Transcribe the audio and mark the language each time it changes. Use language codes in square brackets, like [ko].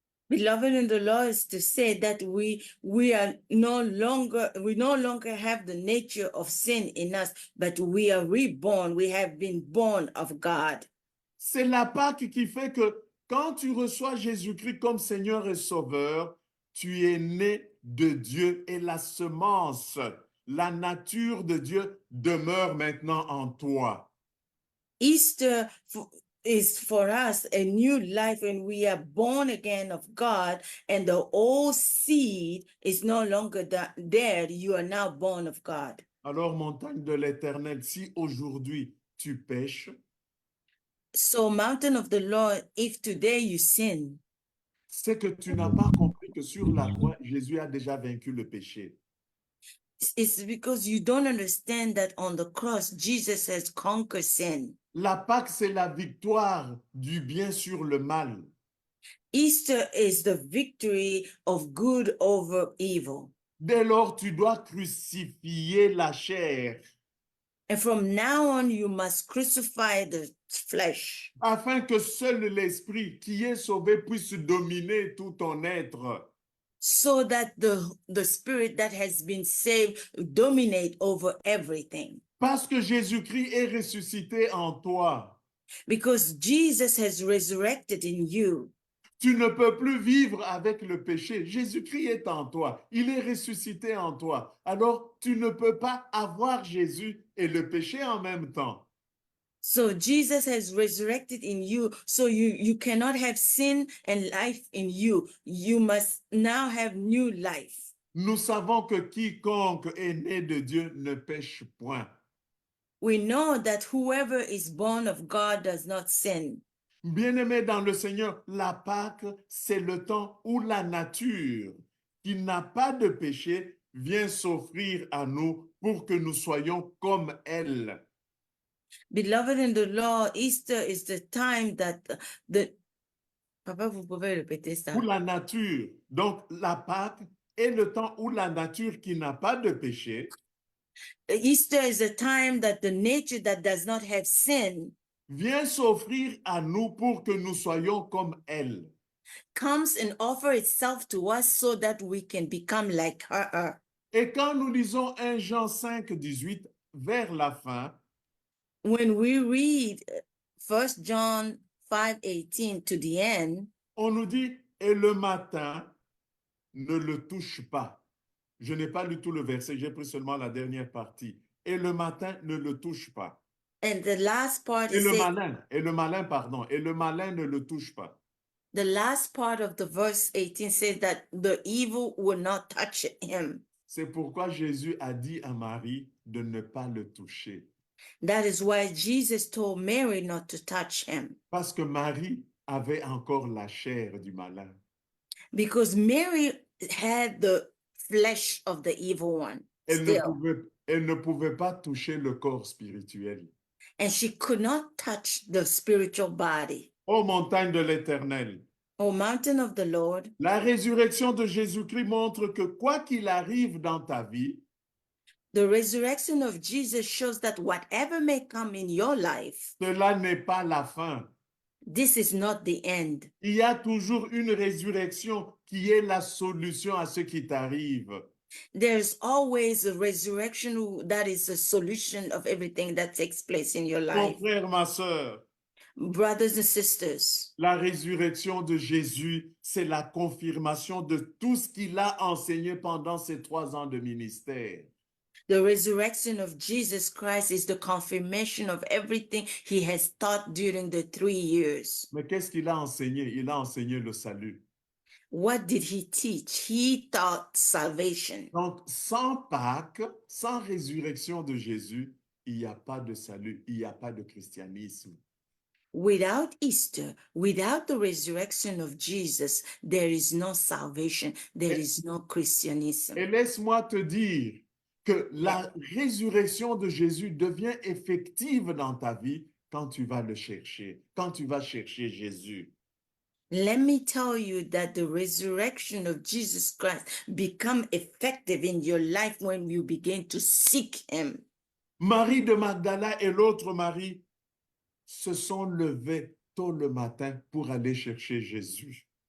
[en] Beloved in the Lord is to say that we no longer have the nature of sin in us, but we are reborn. We have been born of God. [fr] C'est la Pâque qui fait que quand tu reçois Jésus-Christ comme Seigneur et Sauveur, tu es né de Dieu et la semence, la nature de Dieu demeure maintenant en toi. [en] Easter is for us a new life and we are born again of God and the old seed is no longer there. You are now born of God. [fr] Alors, montagne de l'Éternel, si aujourd'hui tu pêches, [en] So mountain of the Lord, if today you sin, [fr] c'est que tu n'as pas compris que sur la croix, Jésus a déjà vaincu le péché. [en] it's because you don't understand that on the cross, Jesus has conquered sin. [fr] La Pâque, c'est la victoire du bien sur le mal. [en] Easter is the victory of good over evil. [fr] Dès lors, tu dois crucifier la chair [en] And from now on, you must crucify the flesh [fr] afin que seul l'Esprit qui est sauvé puisse dominer tout ton être. [en] so that the spirit that has been saved dominate over everything. [fr] Parce que Jésus-Christ est ressuscité en toi. [en] Because Jesus has resurrected in you. [fr] Tu ne peux plus vivre avec le péché. Jésus-Christ est en toi. Il est ressuscité en toi. Alors, tu ne peux pas avoir Jésus et le péché en même temps. [en] So Jesus has resurrected in you. So you cannot have sin and life in you. You must now have new life. [fr] Nous savons que quiconque est né de Dieu ne pêche point. [en] We know that whoever is born of God does not sin. [fr] Bien-aimés dans le Seigneur, la Pâque, c'est le temps où la nature, qui n'a pas de péché, vient s'offrir à nous pour que nous soyons comme elle. [en] Beloved in the Lord, Easter is the time that Papa, [fr] vous pouvez répéter ça. Où la nature, donc la Pâque, est le temps où la nature qui n'a pas de péché [en] Easter is a time that the nature that does not have sin [fr] vient s'offrir à nous pour que nous soyons comme elle. [en] comes and offer itself to us so that we can become like her. [fr] Et quand nous lisons 1 Jean 5, 18, vers la fin, [en] When we read 1 John 5:18 to the end, [fr] on nous dit, et le matin, ne le touche pas. Je n'ai pas lu tout le verset, j'ai pris seulement la dernière partie. Et le matin, ne le touche pas. [en] and the last part [fr] Et [en] is [fr] le malin, pardon, et le malin ne le touche pas. [en] the last part of the verse 18 says that the evil will not touch him. [fr] C'est pourquoi Jésus a dit à Marie de ne pas le toucher. [en] That is why Jesus told Mary not to touch him, [fr] Parce que Marie avait encore la chair du malin. [en] because Mary had the flesh of the evil one [fr] Elle [en] still, [fr] ne pouvait pas toucher le corps spirituel. [en] and she could not touch the spiritual body. [fr] Ô montagne de l'Éternel, [en] O mountain of the Lord, [fr] la résurrection de Jésus-Christ montre que quoi qu'il arrive dans ta vie, [en] the resurrection of Jesus shows that whatever may come in your life, [fr] cela n'est pas la fin. [en] this is not the end. [fr] Il y a toujours une résurrection qui est la solution à ce qui t'arrive. [en] There's always a resurrection that is a solution of everything that takes place in your [fr] Mon [en] life. [fr] frère, ma sœur, [en] Brothers and sisters, [fr] la résurrection de Jésus, c'est la confirmation de tout ce qu'il a enseigné pendant ces 3 ans de ministère. [en] the resurrection of Jesus Christ is the confirmation of everything he has taught during the 3 years. [fr] Mais qu'est-ce qu'il a enseigné? Il a enseigné le salut. [en] What did he teach? He taught salvation. [fr] Donc, sans Pâques, sans résurrection de Jésus, il n'y a pas de salut, il n'y a pas de christianisme. [en] Without Easter, without the resurrection of Jesus, there is no salvation, there is no Christianism. [fr] Et laisse-moi te dire que la résurrection de Jésus devient effective dans ta vie quand tu vas le chercher, quand tu vas chercher Jésus. [en] Let me tell you that the resurrection of Jesus Christ become effective in your life when you begin to seek him. [fr] Marie de Magdala et l'autre Marie se sont levés tôt le matin pour aller chercher Jésus.